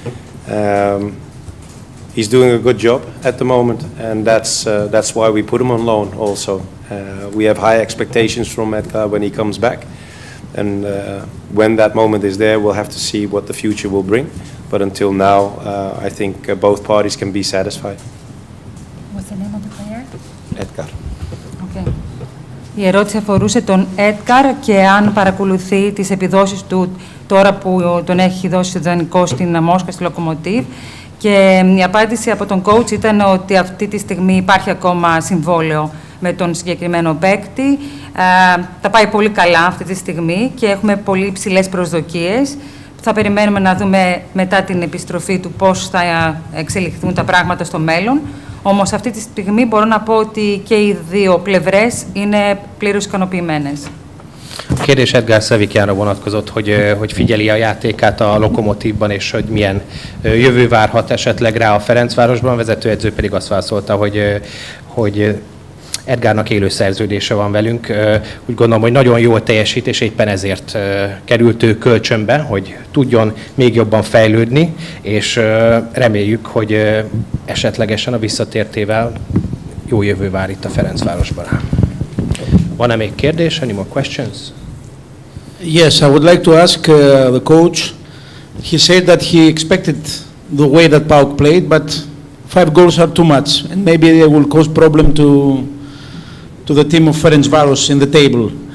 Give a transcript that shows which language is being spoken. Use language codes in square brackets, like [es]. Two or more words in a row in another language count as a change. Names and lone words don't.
[en] He's doing a good job at the moment, and that's why we put him on loan also. We have high expectations from Edgar when he comes back, and when that moment is there, we'll have to see what the future will bring. But until now, I think both parties can be satisfied. What's the name of the player? Edgar. Okay. [el] Η ερώτηση αφορούσε τον Έντγκαρ και αν παρακολουθεί τις επιδόσεις του τώρα που τον έχει δώσει δανεικό στην Μόσχα, στη Λοκομοτίβ. Και η απάντηση από τον coach ήταν ότι αυτή τη στιγμή υπάρχει ακόμα συμβόλαιο με τον συγκεκριμένο παίκτη. Τα πάει πολύ καλά αυτή τη στιγμή και έχουμε πολύ υψηλές προσδοκίες. Θα περιμένουμε να δούμε μετά την επιστροφή του πώς θα εξελιχθούν τα πράγματα στο μέλλον. Όμως αυτή τη στιγμή μπορώ να πω ότι και οι δύο πλευρές είναι πλήρως ικανοποιημένες. [hu] A kérdés Edgar Sevikanra vonatkozott, hogy figyeli a játékát a Lokomotívban, és hogy milyen jövő várhat esetleg rá a Ferencvárosban. A vezetőedző pedig azt válaszolta, hogy Edgarnak élő szerződése van velünk. Úgy gondolom, hogy nagyon jól teljesít, és éppen ezért került ő kölcsönbe, hogy tudjon még jobban fejlődni, és reméljük, hogy esetlegesen a visszatértével jó jövő vár itt a Ferencvárosban. Van-e még kérdés? [en] Any more questions? Yes, I would like to ask the coach. He said that he expected the way that PAOK played, but 5 goals are too much, and maybe they will cause problem to the team of Ferencváros in the table.